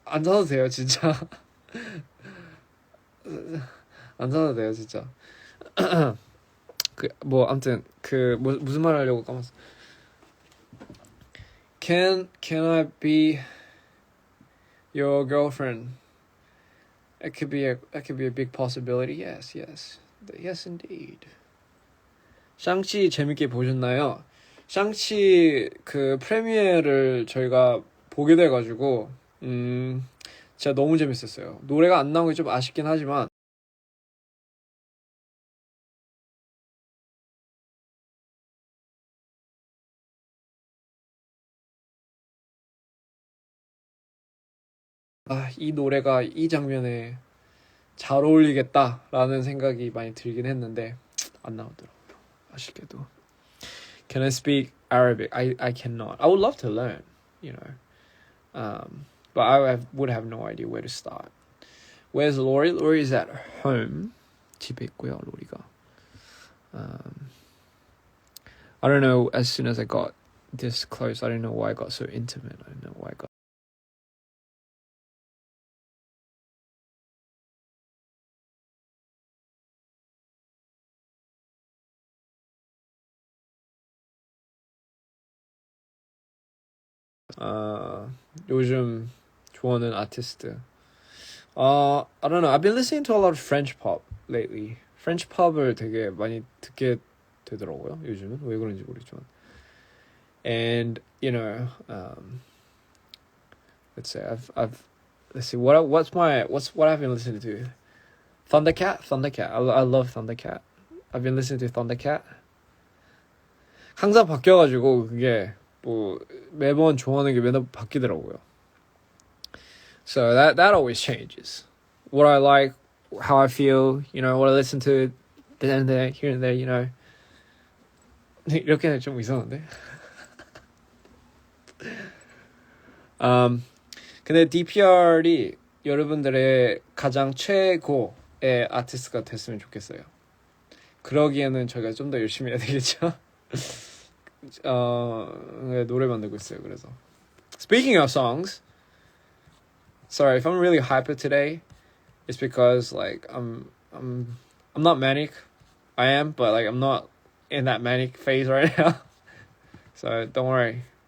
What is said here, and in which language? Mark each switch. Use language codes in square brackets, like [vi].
[ko] 안 사도 돼요, 진짜. 안 사도 돼요, 진짜. 아무튼 무슨 말 하려고 까먹었어. [en] Can I be your girlfriend? It could be a big possibility. Yes, indeed. [ko] 샹치 재밌게 보셨나요? 샹치 그 프리미어를 저희가 보게 돼가지고 진짜 너무 재밌었어요. 노래가 안 나온 게 좀 아쉽긴 하지만 이 노래가 이 장면에 잘 어울리겠다라는 생각이 많이 들긴 했는데 안 나오더라고요. 아쉽게도. [en] Can I speak Arabic? I cannot. I would love to learn, you know. But I would have no idea where to start. Where's Laurie? Laurie is at home. [ko] 집에 있고요, 로리가. [en] I don't know, as soon as I got this close, I don't know why I got so intimate. I don't know why I got [ko] 요즘 좋아하는 아티스트. [en] I don't know. I've been listening to a lot of French pop lately. [ko] French pop을 되게 많이 듣게 되더라고요. 요즘은 왜 그런지 모르겠지만. [en] And you know, let's say let's see what I've been listening to. Thundercat. I love Thundercat. I've been listening to Thundercat. [ko] 항상 바뀌어가지고 그게 뭐 매번 좋아하는 게 매번 바뀌더라고요. [en] So that always changes. What I like, how I feel, you know, what I listen to, then and there, here and there, you know. [ko] 이렇게는 좀 이상한데. 근데 DPR이 여러분들의 가장 최고의 아티스트가 됐으면 좋겠어요. 그러기에는 저희가 좀 더 열심히 해야 되겠죠. 노래 만들고 있어요. [en] 그래서 Speaking of songs, sorry if I'm really hyper today. It's because like I'm not manic. I am, but like I'm not in that manic phase right now. So don't worry.